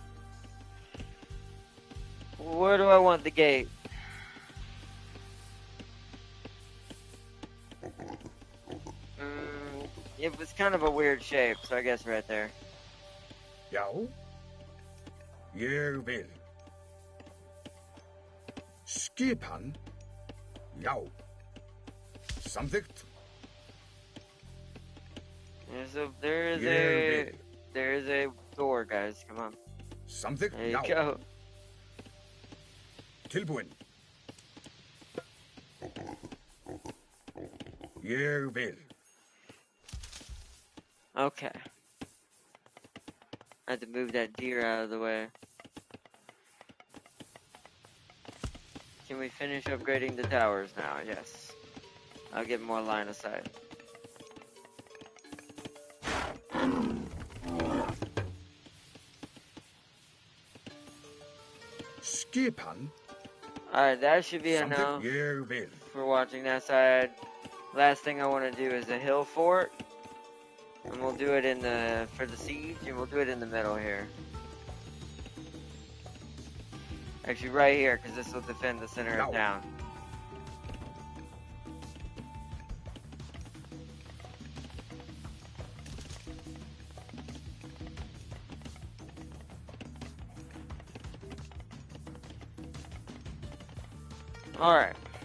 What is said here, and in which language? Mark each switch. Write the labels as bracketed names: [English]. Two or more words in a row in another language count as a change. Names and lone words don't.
[English] Where do I want the gate? It was kind of a weird shape, so I guess right there. [Icelandic] Já. Ég vil. Skipan. Já. Samþykkt. [English] There is a door, guys. Come on. [Icelandic] Samþykkt. [English] There you [Icelandic] Já. [English] go. [Icelandic] Tilbúin. Ég vil. [English] Okay. I had to move that deer out of the way. Can we finish upgrading the towers now? Yes. I'll get more line of sight. [Icelandic] Skipan. [English] Alright, that should be enough [Icelandic] Samþykkt. Ég vil. [English] for watching that side. Last thing I want to do is a hill fort. And we'll do it for the siege, and we'll do it in the middle here. Actually, right here, because this will defend the center of town. Alright.